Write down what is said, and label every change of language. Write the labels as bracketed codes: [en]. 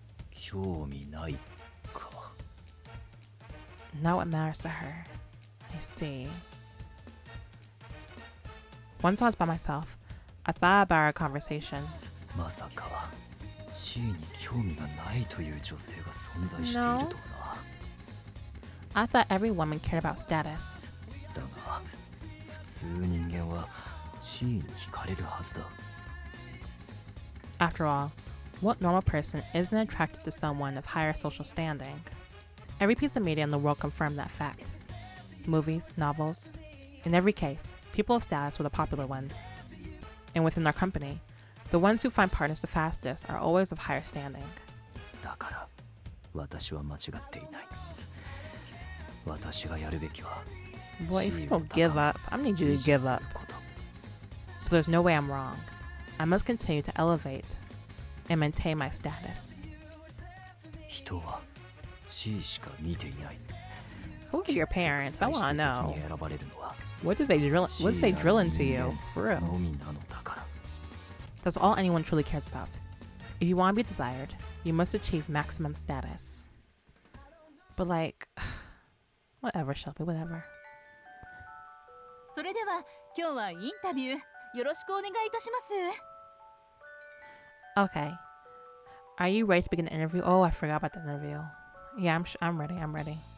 [ja] 興味ないか。 [en] Not what matters to her. I see. Once I was by myself, I thought about our conversation. [ja] まさか地位に興味がないという女性が存在しているとはな。 [en] I thought every woman cared about status. [ja] だが普通人間は地位に惹かれるはずだ。 [en] After all, what normal person isn't attracted to someone of higher social standing? Every piece of media in the world confirmed that fact. Movies, novels. In every case, people of status were the popular ones. and within our company. The ones who find partners the fastest are always of higher standing. [ja] だから、私は間違っていない。私がやるべきは、 [en] Boy, if you don't give up, I need you to give up. So there's no way I'm wrong. I must continue to elevate and maintain my status. [ja] 人は地位しか見ていない。 [en] Who are your parents? I want to know. [ja] 選ばれるのは [en] What did they drill into you? For real. [ja] のみなのだから。 [en] That's all anyone truly cares about. If you want to be desired, you must achieve maximum status. But like, whatever, Shelby, whatever. [ja] それでは今日はインタビューよろしくお願いいたします。 [en] Okay. Are you ready to begin the interview? Oh, I forgot about the interview. Yeah, I'm ready. I'm ready.